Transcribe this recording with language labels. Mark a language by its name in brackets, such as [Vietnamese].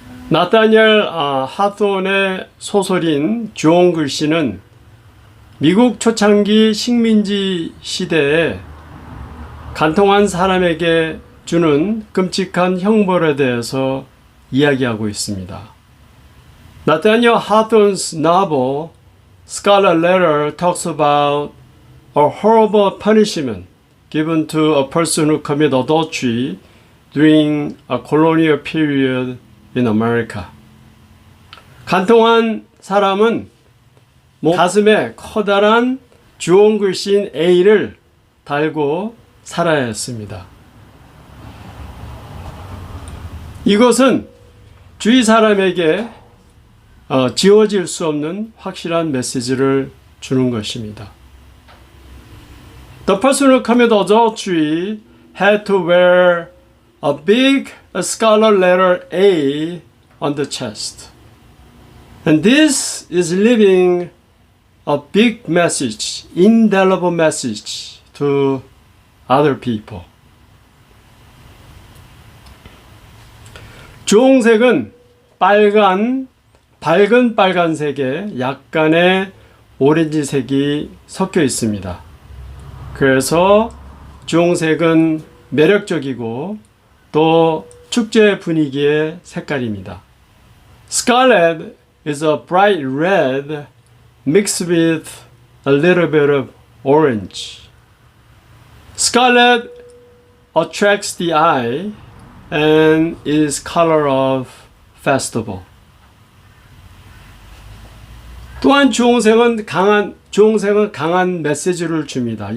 [Korean] 나타니엘 하톤의 소설인 주홍 글씨는 미국 초창기 식민지 시대에 간통한 사람에게 주는 끔찍한 형벌에 대해서 이야기하고 있습니다. [English] Nathaniel Hawthorne's novel Scarlet Letter talks about a horrible punishment given to a person who commits adultery during a colonial period in America. [Korean] 간통한 사람은 가슴에 커다란 주홍 글씨인 A를 달고 살아야 했습니다. 이것은 주위 사람에게 지워질 수 없는 확실한 메시지를 주는 것입니다. [English] The person who committed adultery had to wear a big scarlet letter A on the chest. And this is leaving a big message, indelible message to other people. [Korean] 주홍색은 밝은 빨간색에 약간의 오렌지색이 섞여 있습니다. 그래서 주홍색은 매력적이고 또 축제 분위기의 색깔입니다. [English] Scarlet is a bright red mixed with a little bit of orange. Scarlet attracts the eye and is color of festival. [Korean] 또한 주홍색은 강한 메시지를 줍니다.